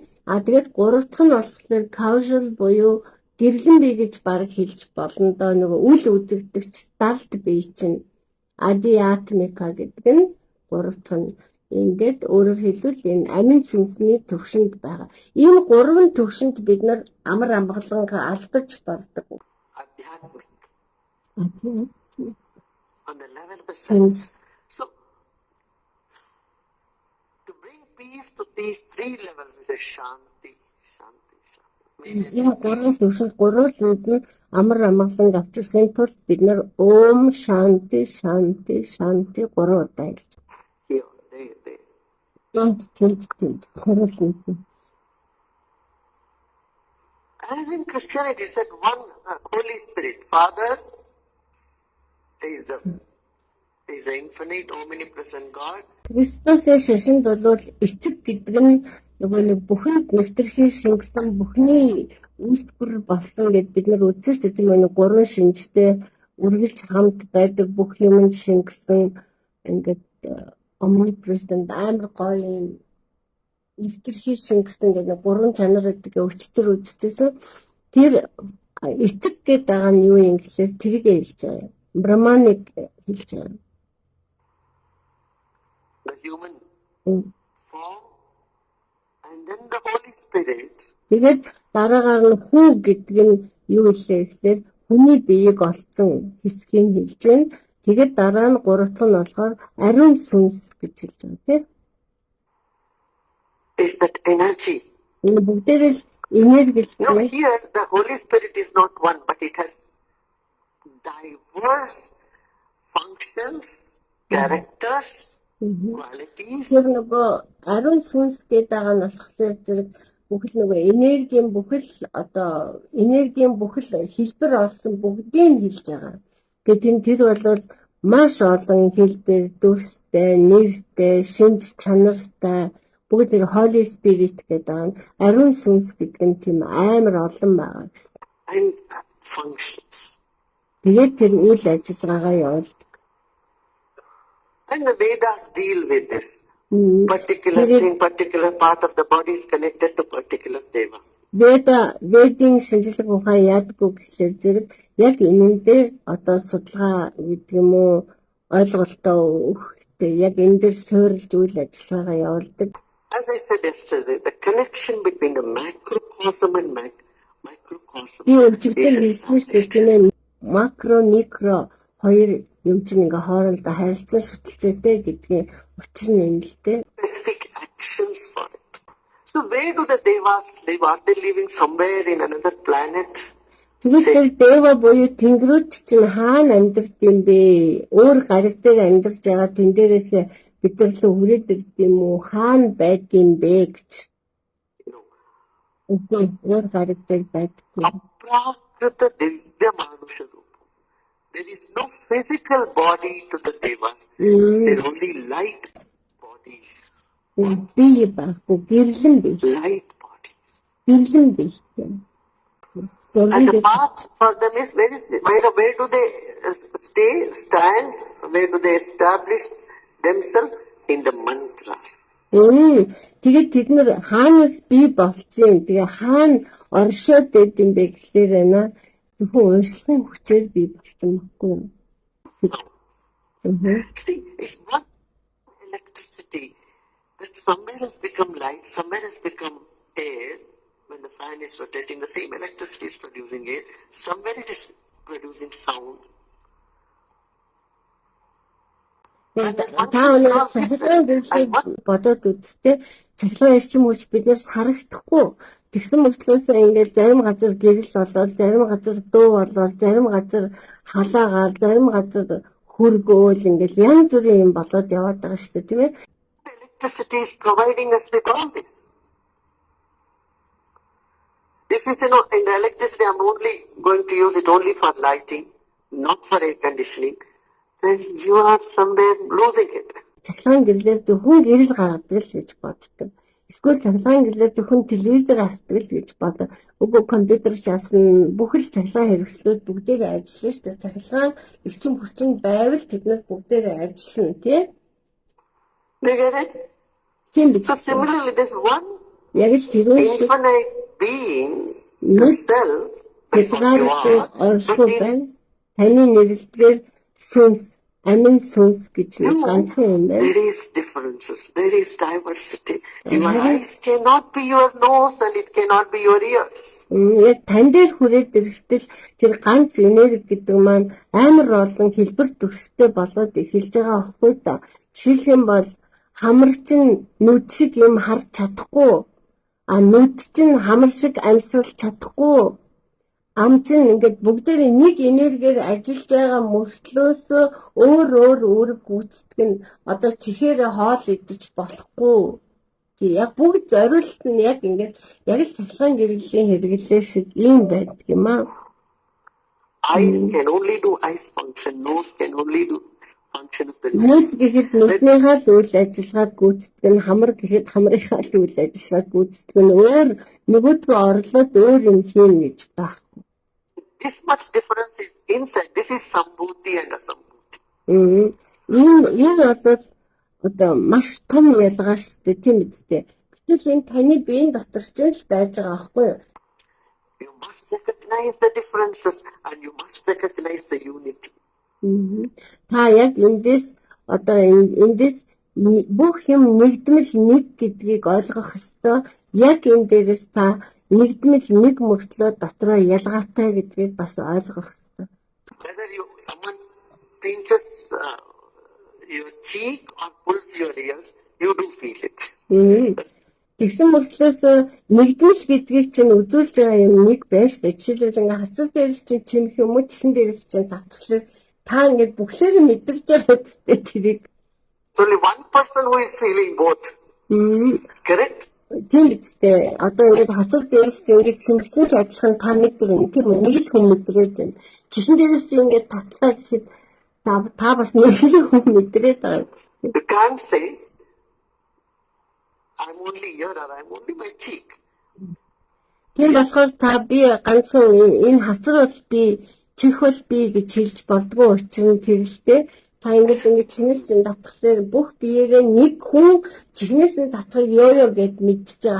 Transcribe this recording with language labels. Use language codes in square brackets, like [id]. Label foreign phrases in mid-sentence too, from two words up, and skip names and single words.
[mn] Тэгээд гурав дахь нь болохоор causal буюу гэрлэн бие гэж баг хэлж болно доо, нөгөө үл үзэгдэгч далд бие чинь адиатмика гэдэг нь гурав дахь нь. Ингээд өөрөөр хэлбэл энэ амин сүнсний төвшөнд байгаа. Энэ гурван төвшөнд бид нар амар амгалангаа алдаж бардаг. [en] Adhyatmic. On the level of sense. So, to bring peace to these three levels, we say [sa] शान्ति, शान्ति, शान्ति. [mn] Энэ гурван төвшөнд гурван нь амар амгалан авчрахын тулд бид нар [sa] ॐ शान्ति, शान्ति, शान्ति [mn] гурван удаа хэлж. [en] Here, there. As in Christianity, it said one Holy Spirit. Father is the infinite, omnipresent God. [mn] Христосийн шашинд бол эцэг гэдэг нь нөгөө нэг бүхэнд нэвтрхий шингэсэн бүхний үүсгэр болсон гэд бид нар үзсэн шүү дээ. Тийм ээ, гурван шинжтэй үргэлж хамт байдаг бүх юмд шингэсэн ингээд omnipresent амар гоё нэвтрхий шингэсэн гэдэг гурван чанар гэдэг өчтөр үзчихсэн. Тэр эцэг гэдэг байгаа нь юу юм гэхээр тэргээ хэлж байгаа. Брахманыг хэлж байгаа. [en] The human form and then the Holy Spirit. [mn] Тэгээд дараагаар нь хүү гэдэг нь юу хэлээ гэхээр хүний биеийг олцсон хэсгийг хэлж байна. Тэгээд дараа нь гурав дахь нь болохоор ариун сүнс гэж хэлж байгаа тийм. [en] Is that energy? [mn] Бүгдээрээ энерги л [en] No, here the Holy Spirit is not one, but it has diverse functions, characters, qualities. [mn] Тэр нөгөө ариун сүнс гэдэг байгаа нь болохоор зэрэг бүхэл нөгөө энергийн бүхэл хэлбэр олсон бүгдийг хэлж байгаа. Тэгээд тэр бол маш олон хэлбэр, дүрстэй, нэртэй, шинж чанартай бүгд тэр [en] Holy Spirit [mn] гэдэг нь ариун сүнс гэдэг нь тийм амар олон байгаа гэсэн. [en] And functions. [mn] Тэгээд тэр үйл ажиллагаагаа явуулдаг. [en] And the Vedas deal with this. Particular thing, particular part of the body is connected to particular deva. [mn] Ведийн шинжлэх ухаан яадаггүй гэхээр зэрэг яг энэ дээр одоо судалгаа гэдэг юм уу ойлголтоо өгөхтэй яг энэ дээр суурилж үйл ажиллагаагаа явуулдаг. [en] As I said yesterday, the connection between the macrocosm and microcosm. [mn] Би өчигдөр хэлсэн шүү дээ, макро, микро хоёр юм чинь ингээ хоорондоо харилцан шүтэлцээтэй гэдгийг учир нь юм л дээ. [en] Specific actions for it. So where do the devas live? Are they living somewhere in another planet? [mn] Тэгэхээр дева буюу тэнгэрүүд чинь хаана амьдарч юм бэ? Өөр гариг дээр амьдарч байгаа тэн дээрээс бид нар л хүрээд ирд юм уу? Хаана байд юм бэ гэж. Өөр гариг дээр байдаг. [sa] अप्राकृत दिव्य मनुष रूप. [en] There is no physical body to the devas. There are only light bodies. [mn] Бие баггүй гэрлэн бие. [en] Light bodies. [mn] Гэрлэн бие. [en] And the path for them is where do they stand? Where do they establish themselves? In the mantras. [mn] Тэгээд тэд нар хаанаас бий болцсон. Тэгээ хаана оршоод байд юм бэ гэхээр байна. Зөвхөн уншлагын хүчээр бий болсон байхгүй юу? [en] See, it's not electricity that somewhere has become light, somewhere has become air. When the fan is rotating, the same electricity is producing air. Somewhere it is producing sound. [mn] Таанаас цахилгаан дэвшлийг бодоод үзтээ цахилгаан эрчим хүч биднээс харагдахгүй. Тэгсэн мөртлөөсөө ингээд зарим газар гэрэл болоод, зарим газар дуу болоод, зарим газар халаагаар, зарим газар хөргөөл ингээд янз бүрийн юм болоод яваад байгаа шүү дээ, тийм ээ. Electricity is providing us with all this. If you say, no, in the electricity I'm only going to use it only for lighting, not for air conditioning, then you are somewhere losing it. цахилгаан гэрлээр зөвхөн гэрэл гаргадаг л гэж боддог. Эсвэл цахилгаан гэрлээр зөвхөн телевизээр хардаг л гэж боддог. Үгүй компьютер шаасан бүх л цахилгаан хэрэгслүүд бүгдээр ажиллана шүү дээ. Цахилгаан эрчим хүчин байвал тэднэр бүгдээр ажиллана тий. [en] Do you get it? [mn] Тийм биз. [en] So similarly, this one [mn] Яг л тэр үйл [en] infinite being, the self, is what you [mn] хязгаартай [en] are. [mn] оршихуй байна. Таны нэрлэлээр сүнс, амин сүнс гэж нэг ганцхан юм байна. [en] There is differences. There is diversity. Your eyes cannot be your nose and it cannot be your ears. [mn] Яг тань дээр хүрээд ирэхдээ тэр ганц энерги гэдэг маань амар олон хэлбэр төрстэй болоод эхэлж байгаа аахгүй да. Жишээлх юм бол хамар чинь нүд шиг юм харж чадахгүй. Нүд чинь хамар шиг амьсгалж чадахгүй. Ам чинь ингээд бүгдээрээ нэг энергиээр ажиллаж байгаа мөртлөөс өөр үүрэг гүйцэтгэх нь одоо чихээрээ хоол идэж болохгүй. Тий яг бүгд зориулт нь яг ингээд яг л цахилгаан гэрлийн хэрэглээ шиг юм байдаг юм аа. [en] Eyes can only do eyes function. Nose can only do function of the nose. [mn] Нүд гэхэд нүднийхээ л үйл ажиллагааг гүйцэтгэх нь, хамар гэхэд хамрынхаа л үйл ажиллагааг гүйцэтгэх нь өөр нөгөөдгөө орлоод өөр юм хийн гэж байна. [en] This much difference is inside. This is Sambhuti and Asambhuti. [mn] Энэ бол одоо маш том ялгаа шүү дээ тийм үстэй. Гэтэл энэ таны биеийн дотор ч л байж байгаа аахгүй юу? [en] You must recognize the differences and you must recognize the unity. [mn] Та яг эндээс одоо эндээс бүх юм нэгдмэл нэг гэдгийг ойлгох ёстой. Яг энэ дээрээс та нэгдмэл нэг мөртлөө дотроо ялгаатай гэдгийг бас ойлгох ёстой. [en] Whether someone pinches your cheek or pulls your ears, you do feel it. [mn] Тэгсэн мөртлөөс нэгдмэл гэдгийг чинь үзүүлж байгаа юм нэг байна шүү дээ. Жишээлбэл ингээ хацар дээрс чинь чимэх юм уу, чихэн дээрс чинь татхлаар та ингээ бүхлээр мэдэрч байгаа үстэй тэрийг. [en] It's only one person who is feeling both. Correct? [mn] Тийм үстэй. Одоо ингээ хацар дээрс чинь ингээ чимэгсэн ч адилхан та мэдэрнэ. Тийм үү? Нэг л хүн мэдрээд байна. Чихэн дээрс чинь ингээ татлаа гэхэд та бас нэг л хүн мэдрээд байгаа. [en] You can't say I'm only here or I'm only my cheek. [mn] Тийм болохоор та би ганцхан энэ хацар бол би, чих бол би гэж хэлж болдгоо учир нь тэрэлтэй. Та ингэ чинээс чинь татхлаар бүх биеэрээ нэг хүн чихнээс нь татхыг ёо гэд мэдчихэж байгаа.